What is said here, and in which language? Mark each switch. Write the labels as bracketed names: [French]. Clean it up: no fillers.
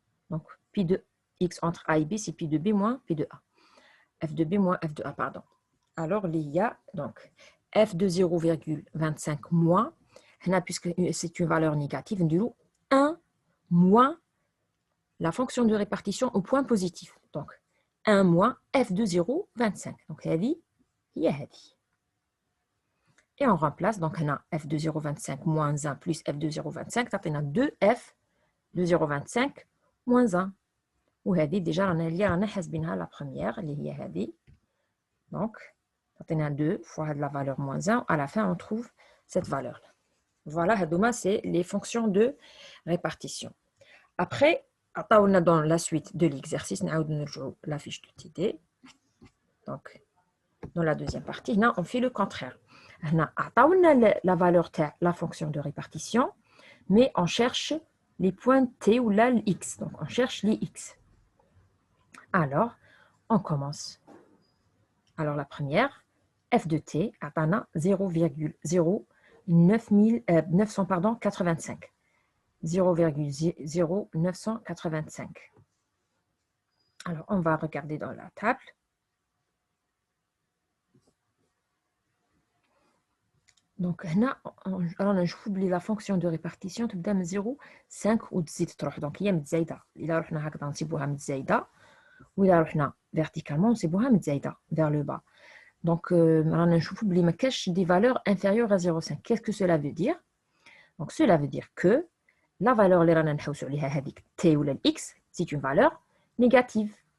[French] Donc, pi de x entre a et b, c'est pi de b moins pi de a. F de b moins f de a, pardon. Alors, il y a donc f de 0,25 moins, puisque c'est une valeur négative, 1 moins la fonction de répartition au point positif. Donc, 1 moins f de 0,25. [Arabic] Donc, هذه هي هذه. [French] Et on remplace, donc on a f de 0,25 moins 1 plus f de 0,25, ça fait 2f de 0,25 moins 1. [Arabic] وهذه déjà رانا حاسبينها [French] la première [Arabic] اللي هي هذه. [French] Donc, on a 2 fois la valeur moins 1. À la fin, on trouve cette valeur-là. Voilà, c'est les fonctions de répartition. Après, on a dans la suite de l'exercice, la fiche de TD. Donc, dans la deuxième partie, on fait le contraire. On a la valeur de la fonction de répartition, mais on cherche les points t ou là x. Donc, on cherche les x. Alors, on commence. Alors, la première, f de t, on a 0,0985. 0,0985. Alors, on va regarder dans la table. Donc, là, on oublie la fonction de répartition. Tu as 0, 5 ou 10. Donc, il y a متزايدة. [Arabic] إلا رحنا هكذا نسيبوها متزايدة. وإلا رحنا [French] verticalement, [Arabic] نسيبوها متزايدة [French] vers le bas. Donc, on oublie [Arabic] ما كاش [French] des valeurs inférieures à 0,5. Qu'est-ce que cela veut dire? Donc, cela veut dire que la valeur [Arabic] اللي رانا نحوسوا عليها هذيك [French] t ou x, c'est une valeur négative.